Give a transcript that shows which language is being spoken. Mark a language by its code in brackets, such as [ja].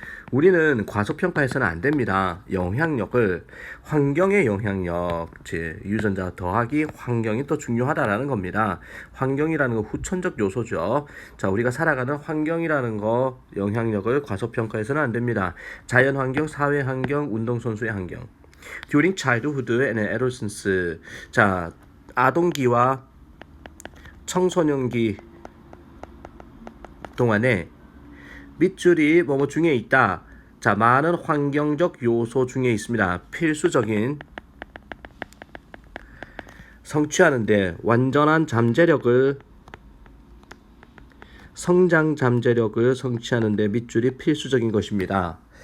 [ko] 우리는 과소평가해서는 안 됩니다. 영향력을 환경의 영향력, 즉 유전자 더하기 환경이 더 중요하다라는 겁니다. 환경이라는 건 후천적 요소죠. 자, 우리가 살아가는 환경이라는 거 영향력을 과소평가해서는 안 됩니다. 자연 환경, 사회 환경, 운동선수의 환경. [en] During childhood and adolescence. [ko] 자, 아동기와 청소년기 동안에 밑줄이 뭐뭐 중에 있다. 자, 많은 환경적 요소 중에 있습니다. 필수적인 성취하는데 완전한 잠재력을 성장 잠재력을 성취하는데 밑줄이 필수적인 것입니다.